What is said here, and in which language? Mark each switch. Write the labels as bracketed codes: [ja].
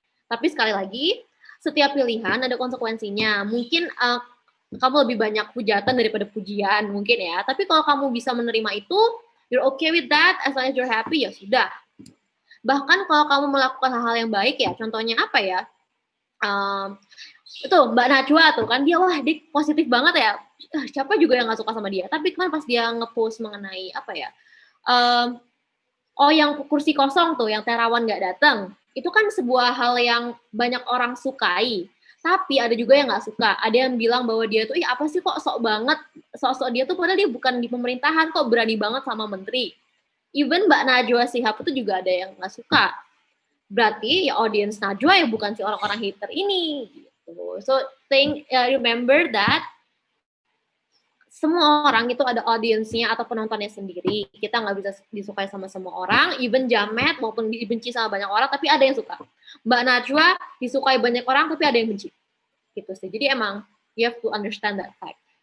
[id] Tapi sekali lagi, setiap pilihan ada konsekuensinya. Mungkin kamu lebih banyak hujatan daripada pujian, mungkin ya. Tapi kalau kamu bisa menerima itu, [en] you're okay with that, as long as you're happy, [id] ya sudah. Bahkan kalau kamu melakukan hal-hal yang baik ya, contohnya apa ya? Itu Mbak Najwa tuh kan, dia positif banget ya, siapa juga yang nggak suka sama dia. Tapi kan pas dia ngepost mengenai apa ya, yang kursi kosong tuh, yang Terawan nggak datang, itu kan sebuah hal yang banyak orang sukai. Tapi ada juga yang nggak suka, ada yang bilang bahwa dia tuh apa sih kok sok banget, sok-sok dia tuh padahal dia bukan di pemerintahan kok berani banget sama menteri. Even Mbak Najwa Shihab itu juga ada yang nggak suka. Berarti ya audience Najwa ya bukan si orang-orang hater ini. [en] So remember that [id] semua orang itu ada audiensnya atau penontonnya sendiri. Kita nggak bisa disukai sama semua orang, even jamet maupun dibenci sama banyak orang, tapi ada yang suka. Mbak Najwa disukai banyak orang, tapi ada yang benci. Gitu sih. Jadi emang [en] you have to understand that fact.